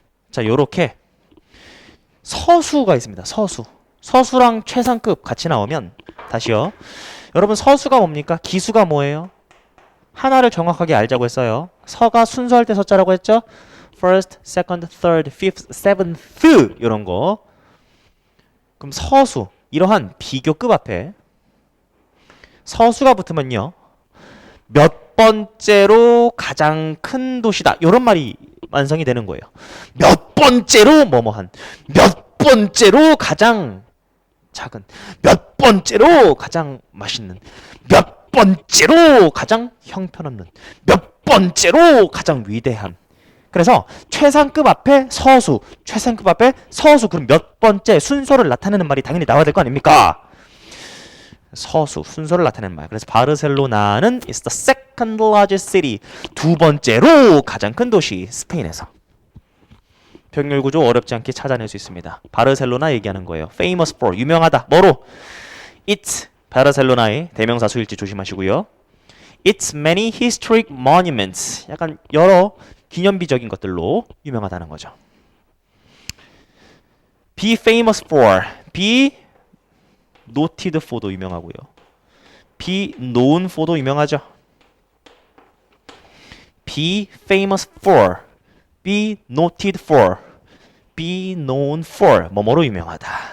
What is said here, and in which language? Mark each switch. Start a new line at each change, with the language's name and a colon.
Korean: 자, 요렇게 서수가 있습니다. 서수. 서수랑 최상급 같이 나오면 다시요. 여러분 서수가 뭡니까? 기수가 뭐예요? 하나를 정확하게 알자고 했어요. 서가 순서할 때 서자라고 했죠?
English: First, second, third, fifth, seventh 이런 거.
Korean: 그럼 서수 이러한 비교급 앞에 서수가 붙으면요. 몇 번째로 가장 큰 도시다. 이런 말이 완성이 되는 거예요. 몇 번째로 뭐뭐한. 몇 번째로 가장 작은. 몇 번째로 가장 맛있는. 몇 번째로 가장 형편없는. 몇 번째로 가장 위대한. 그래서 최상급 앞에 서수, 최상급 앞에 서수. 그럼 몇 번째 순서를 나타내는 말이 당연히 나와야 될 거 아닙니까? 서수, 순서를 나타내는 말. 그래서 바르셀로나는
English: is the second largest city.
Korean: 두 번째로 가장 큰 도시, 스페인에서. 병렬 구조 어렵지 않게 찾아낼 수 있습니다. 바르셀로나 얘기하는 거예요.
English: famous for,
Korean: 유명하다. 뭐로? It's, 바르셀로나의 대명사 수일지 조심하시고요.
English: It's many historic monuments.
Korean: 약간 여러 기념비적인 것들로 유명하다는 거죠.
English: Be famous for, be noted for도
Korean: 유명하고요.
English: be known for도
Korean: 유명하죠.
English: be famous for, be noted for, be known for
Korean: 뭐뭐로 유명하다.